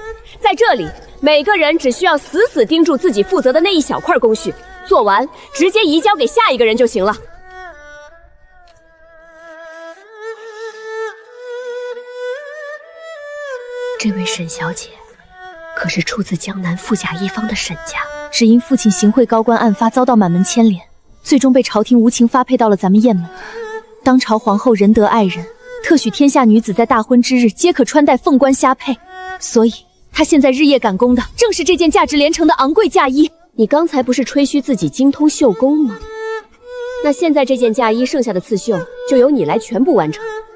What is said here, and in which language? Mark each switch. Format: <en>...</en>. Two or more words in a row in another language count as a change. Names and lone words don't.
<zh>在这里，每个人只需要死死盯住自己负责的那一小块工序，做完直接移交给下一个人就行了。这位沈小姐，可是出自江南富甲一方的沈家，只因父親行贿高官案发遭到滿門牽連，最終被朝廷無情發配到了咱們雁門。當朝皇后仁德愛人，特許天下女子在大婚之日皆可穿戴鳳冠霞帔，所以她現在日夜趕工的正是這件價值連城的昂貴嫁衣。你剛才不是吹噓自己精通繡工嗎？那現在這件嫁衣剩下的刺繡就由你來全部完成。</zh>